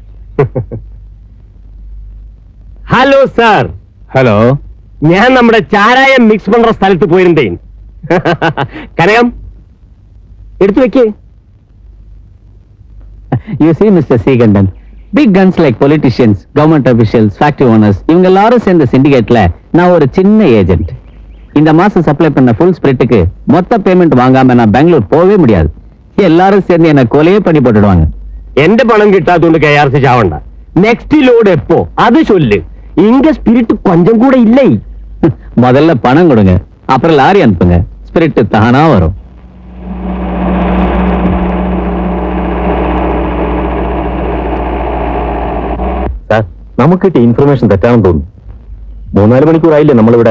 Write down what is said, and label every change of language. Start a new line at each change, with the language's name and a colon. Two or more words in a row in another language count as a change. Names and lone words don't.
English: hello sir. ഹലോ.
Malayalam: ഞാൻ നമ്മുടെ ചാരായം മിക്സ് പண்ற സ്ഥലത്ത് പോയിരുന്നേൻ. കനകം എടുത്തു വെക്കേ.
English: You see, Mr. Srikandan, big guns like politicians, government officials, factory owners,
Tamil: இவங்க எல்லாரும் சேர்ந்த சிண்டிகேட்ல நான் ஒரு சின்ன ஏஜென்ட். இந்த மாசம் சப்ளை பண்ண
English: full spirit
Tamil: மொத்த பேமெண்ட் வாங்காம நான் பெங்களூர் போகவே முடியாது. எல்லாரும் சேர்ந்து என்ன கொலையே பண்ணி போட்டுடுவாங்க.
Malayalam: എന്റെ പണം കിട്ടാത്തോണ്ട് KRC ചാവണ്ട.
English: next load
Malayalam: എപ്പോ അത് ചൊല്ല്.
Tamil: ഇங்க സ്പിരിറ്റ് கொஞ்சம் கூட இல்லை. முதல்ல பணம் கொடுங்க, அப்புறம் லாரி அனுப்புங்க. ஸ்பிரிட் தானா வரும்.
Malayalam: സാർ, നമുക്ക് കിട്ടിയ ഇൻഫർമേഷൻ തെറ്റാണെന്ന് തോന്നുന്നു. 3-4 മണിക്കൂറായില്ലേ നമ്മളിവിടെ.